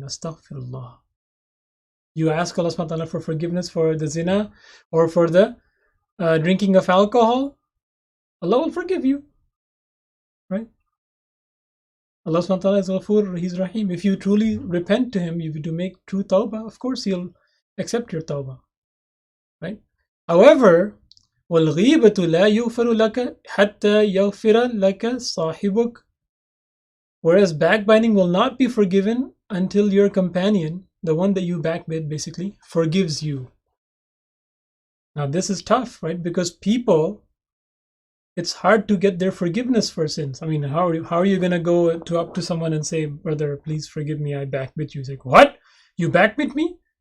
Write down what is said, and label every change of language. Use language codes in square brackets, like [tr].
[en] Astaghfirullah. You ask Allah subhanahu wa ta'ala for forgiveness for the zina or for the drinking of alcohol. Allah will forgive you. Right? Allah subhanahu wa ta'ala is Ghafur, He's Rahim. If you truly repent to Him, if you do make true tawbah, of course He'll accept your tawbah. Right? [ar] However, وَالْغِيبَةُ لَا يُغْفَرُ لَكَ حَتَّى يَغْفِرَ لَكَ صَاحِبُكَ. [en] Whereas backbiting will not be forgiven until your companion, the one that you backbit basically, forgives you. Now this is tough, right? Because people, it's hard to get their forgiveness for sins. I mean, how are you going to go up to someone and say, brother, please forgive me, I backbit you. It's like, what? You backbit me?